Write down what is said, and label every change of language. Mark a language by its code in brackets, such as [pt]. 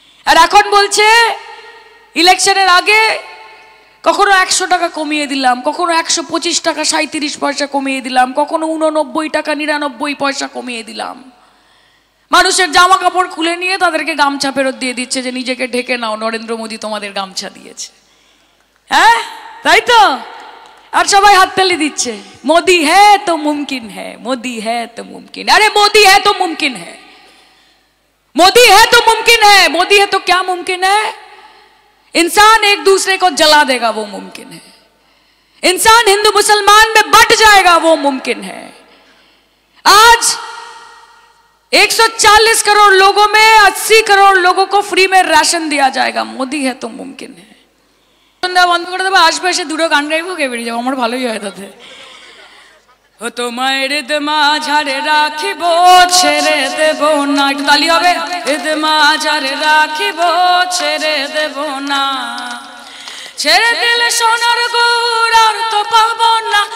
[bn] আর এখন বলছে ইলেকশনের আগে কখনো 100 টাকা কমিয়ে দিলাম, কখনো 125 টাকা 37 পয়সা কমিয়ে দিলাম, কখনো 89 টাকা 99 পয়সা কমিয়ে দিলাম। মানুষের জামা কাপড় খুলে নিয়ে তাদেরকে গামছা ফেরত দিয়ে দিচ্ছে যে নিজেকে ঢেকে নাও, নরেন্দ্র মোদী তোমাদের গামছা দিয়েছে। হ্যাঁ, তাই তো? আর সবাই হাততালি দিচ্ছে, [hi] মোদি হ্যাঁ তো মুমকিন হ্যাঁ, মোদি হ্যাঁ তো মুমকিন। আরে मोदी है तो मुमकिन है, मोदी है तो मुमकिन है। मोदी है तो क्या मुमकिन है? इंसान एक दूसरे को जला देगा, वो मुमकिन है। इंसान हिंदू मुसलमान में बट जाएगा, वो मुमकिन है। आज 140 करोड़ लोगों में 80 करोड़ लोगों को फ्री में राशन दिया जाएगा। मोदी है तो मुमकिन है। [bn] বন্ধ করে দেবো, আসবে, এসে দুটো গান গাইবো, কে বেরিয়ে যাবো, আমার ভালোই হয় তাতে। ও তোমার মাঝারে রাখিব, ছেড়ে দেব না। একটু তালি হবে। মাঝারে রাখিব, ছেড়ে দেব না, ছেড়ে দিলে সোনার গুড় আর তো পাবো না।